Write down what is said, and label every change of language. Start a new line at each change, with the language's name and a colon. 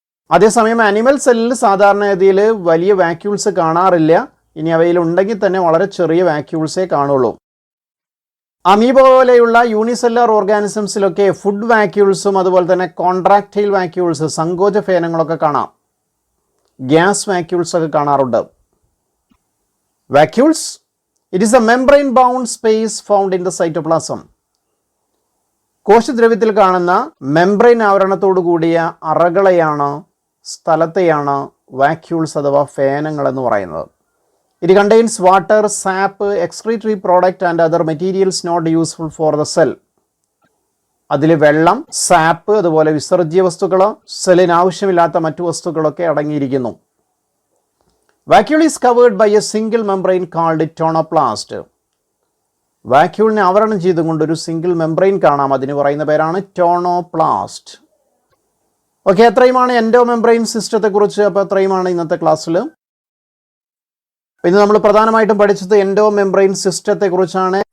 Malayalam: അതേസമയം ആനിമൽ സെല്ലിൽ സാധാരണഗതിയിൽ വലിയ വാക്യൂൾസ് കാണാറില്ല. ഇനി അവയിൽ ഉണ്ടെങ്കിൽ തന്നെ വളരെ ചെറിയ വാക്യൂൾസേ കാണുള്ളൂ. അമീബ പോലെയുള്ള യൂണിസെല്ലുലാർ ഓർഗാനിസംസിലൊക്കെ ഫുഡ് വാക്യൂൾസും അതുപോലെ തന്നെ കോൺട്രാക്റ്റൈൽ വാക്യൂൾസ്, സങ്കോച ഫേനങ്ങളൊക്കെ കാണാം. ഗ്യാസ് വാക്യൂൾസ് ഒക്കെ കാണാറുണ്ട്.
English: Vacuoles, it is a membrane bound space found in the cytoplasm.
Malayalam: കോശദ്രവ്യത്തിൽ കാണുന്ന മെംബ്രെയിൻ ആവരണത്തോടു കൂടിയ അറകളെയാണ്, സ്ഥലത്തെയാണ് വാക്യൂൾസ് അഥവാ ഫേനങ്ങൾ എന്ന് പറയുന്നത്.
English: It contains water, sap, excretory product and other materials not useful for the cell.
Malayalam: അതിൽ വെള്ളം, സാപ്പ്, അതുപോലെ വിസർജ്യ വസ്തുക്കൾ, സെല്ലിന് ആവശ്യമില്ലാത്ത മറ്റു വസ്തുക്കളൊക്കെ അടങ്ങിയിരിക്കുന്നു.
English: Vacuole is covered by a single membrane called tonoplast.
Malayalam: വാക്യൂളിനെ ആവരണം ചെയ്തുകൊണ്ട് ഒരു സിംഗിൾ മെംബ്രെയിൻ കാണാം. അതിന് പറയുന്ന പേരാണ് ടോണോപ്ലാസ്റ്റ്. ഓക്കെ, അത്രയുമാണ് എൻഡോമെംബ്രെയിൻ സിസ്റ്റത്തെ കുറിച്ച്. അപ്പോൾ അത്രയുമാണ് ഇന്നത്തെ ക്ലാസ്സിൽ. ഇന്ന് നമ്മൾ പ്രധാനമായിട്ടും പഠിച്ചത് എൻഡോമെംബ്രെയിൻ സിസ്റ്റത്തെ കുറിച്ചാണ്.